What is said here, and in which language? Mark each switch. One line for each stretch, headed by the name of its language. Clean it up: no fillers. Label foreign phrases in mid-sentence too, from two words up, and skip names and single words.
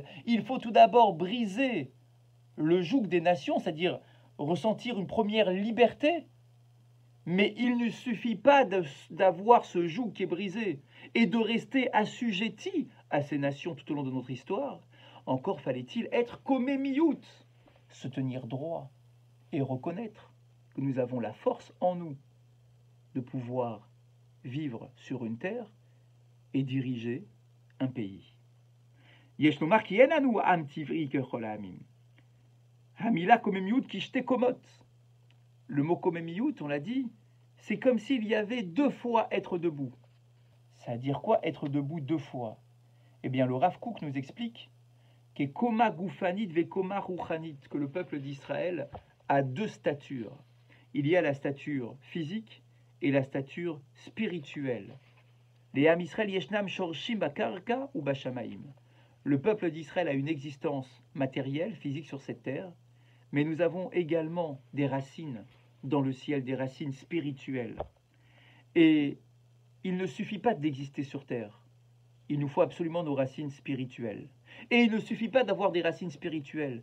French: Il faut tout d'abord briser le joug des nations, c'est-à-dire ressentir une première liberté, mais il ne suffit pas d'avoir ce joug qui est brisé et de rester assujetti à ces nations tout au long de notre histoire. Encore fallait-il être komémiout, se tenir droit et reconnaître que nous avons la force en nous de pouvoir vivre sur une terre et diriger un pays.
Hebrew: יש לומר כי אין אנו עם עברי ככל העמים. המילה קוממיות כשתי קומות.
French: Le mot komemiout, on l'a dit, c'est comme s'il y avait deux fois être debout. Ça veut dire quoi être debout deux fois? Eh bien, le Rav Kook nous explique que
Hebrew: קומה גופנית וקומה רוחנית,
French: que le peuple d'Israël a deux statures. Il y a la stature physique et la stature spirituelle.
Hebrew: לעם ישראל ישנם שורשים בקרקע ובשמיים.
French: Le peuple d'Israël a une existence matérielle, physique sur cette terre, mais nous avons également des racines dans le ciel, des racines spirituelles. Et il ne suffit pas d'exister sur terre. Il nous faut absolument nos racines spirituelles. Et il ne suffit pas d'avoir des racines spirituelles.